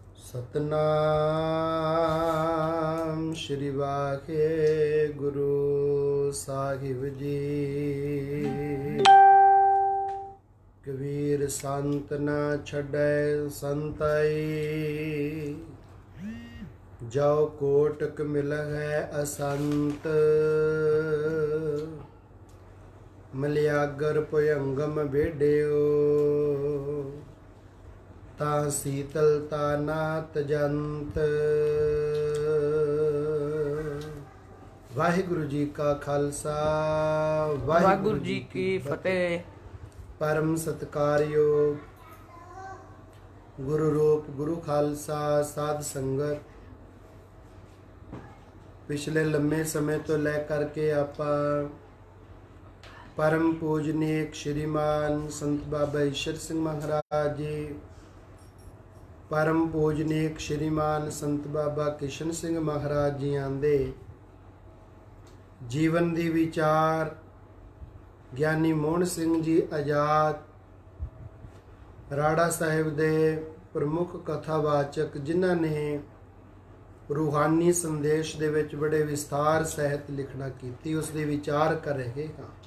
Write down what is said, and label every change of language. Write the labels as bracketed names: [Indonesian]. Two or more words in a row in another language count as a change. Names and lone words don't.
[Punjabi] ਸਤਿਨਾਮ ਸ੍ਰੀ ਵਾਹਿਗੁਰੂ ਸਾਹਿਬ ਜੀ। ਕਬੀਰ ਸੰਤ ਨ ਛਡੈ ਸੰਤਾਈ, ਜੋ ਕੋਟਕ ਮਿਲਹੈ ਅਸੰਤ। ਮਲਿਆਗਰ ਭੁਯੰਗਮ ਬੇੜਿਓ, ਤਾ ਸ਼ੀਤਲਤਾ ਨਾਤ ਜੰਤ। ਵਾਹਿਗੁਰੂ ਜੀ ਕਾ ਖ਼ਾਲਸਾ, ਵਾਹਿਗੁਰੂ ਜੀ ਕੀ ਫ਼ਤਿਹ। ਪਰਮ ਸਤਿਕਾਰਯੋਗ ਗੁਰੂ ਰੂਪ ਗੁਰੂ ਖ਼ਾਲਸਾ ਸਾਧ ਸੰਗਤ। ਪਿਛਲੇ ਲੰਬੇ ਸਮੇਂ ਤੋਂ ਲੈ ਕਰਕੇ ਆਪਾਂ ਪਰਮ ਪੂਜਨੀਕ ਸ੍ਰੀਮਾਨ ਸੰਤ ਬਾਬਾ ਈਸ਼ਰ ਸਿੰਘ ਮਹਾਰਾਜ ਜੀ, ਪਰਮ ਪੂਜਨੀਕ ਸ੍ਰੀਮਾਨ ਸੰਤ ਬਾਬਾ ਕਿਸ਼ਨ ਸਿੰਘ ਮਹਾਰਾਜ ਜੀ ਆਂਦੇ ਜੀਵਨ ਦੀ ਵਿਚਾਰ, ਗਿਆਨੀ ਮੋਹਨ ਸਿੰਘ ਜੀ ਆਜ਼ਾਦ, ਰਾੜਾ ਸਾਹਿਬ ਦੇ ਪ੍ਰਮੁੱਖ ਕਥਾਵਾਚਕ ਜਿਨ੍ਹਾਂ ਨੇ ਰੂਹਾਨੀ ਸੰਦੇਸ਼ ਦੇ ਵਿੱਚ ਬੜੇ ਵਿਸਥਾਰ ਸਹਿਤ ਲਿਖਣਾ ਕੀਤੀ, ਉਸ ਦੇ ਵਿਚਾਰ ਕਰ ਰਹੇ ਹਾਂ।